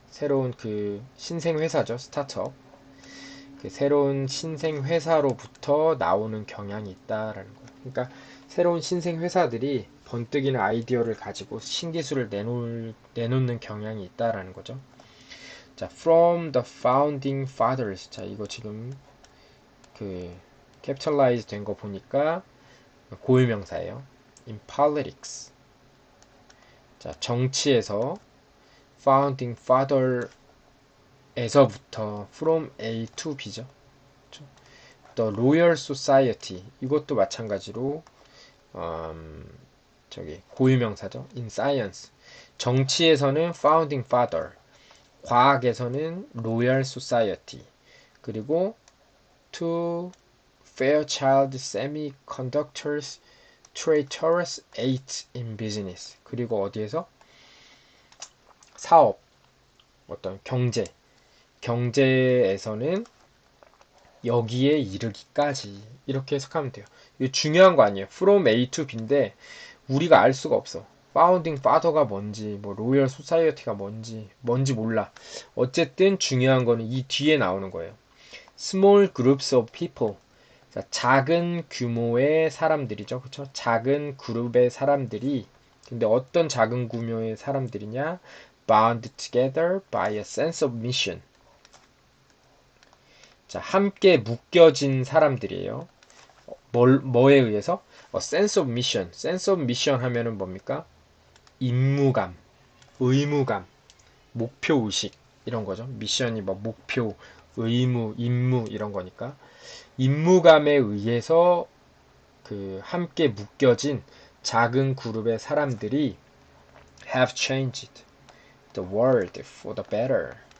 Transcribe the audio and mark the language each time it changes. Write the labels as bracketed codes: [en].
[ko] 새로운 그 신생 회사죠. 스타트업. 그 새로운 신생 회사로부터 나오는 경향이 있다라는 거예요. 그러니까 새로운 신생 회사들이 번뜩이는 아이디어를 가지고 신기술을 내놓는 경향이 있다라는 거죠. [en] 자, from the founding fathers. [ko] 자, 이거 지금 그 capitalize 된 거 보니까 고유명사예요. [en] in politics. [ko] 자, 정치에서 founding father에서부터 [en] from A to B [ko] 죠. [en] The Royal Society. [ko] 이것도 마찬가지로 저기 고유명사죠. [en] in science. [ko] 정치에서는 founding father. 과학에서는 Royal Society. 그리고 [en] to Fairchild Semiconductors Traitorous 8 in Business. [ko] 그리고 어디에서? 사업, 어떤 경제에서는 여기에 이르기까지 이렇게 해석하면 돼요. 이거 중요한 거 아니에요. From A to B인데 우리가 알 수가 없어. Founding Father가 뭔지, 뭐 Royal Society가 뭔지 몰라. 어쨌든 중요한 거는 이 뒤에 나오는 거예요. [en] Small groups of people. [ko] 자, 작은 규모의 사람들이죠. 그쵸? 작은 그룹의 사람들이, 근데 어떤 작은 규모의 사람들이냐? [en] Bound together by a sense of mission. [ko] 자, 함께 묶여진 사람들이에요. 뭐에 의해서? [en] sense of mission. sense of mission [ko] 하면은 뭡니까? 임무감, 의무감, 목표의식, 이런 거죠. 미션이 뭐 목표, 의무, 임무, 이런 거니까. 임무감에 의해서 그 함께 묶여진 작은 그룹의 사람들이 [en] have changed the world for the better.